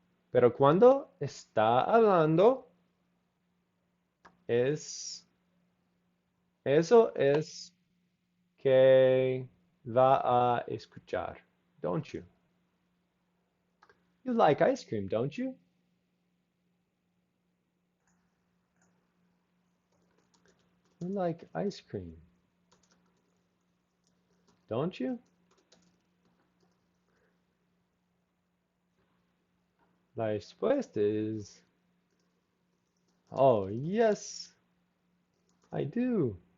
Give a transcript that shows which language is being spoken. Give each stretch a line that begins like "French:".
Spanish: Pero cuando está hablando, eso es que va a escuchar.
English: Don't you? You like ice cream, don't you? You like ice cream, don't you?
Spanish: La respuesta es,
English: oh, yes, I do.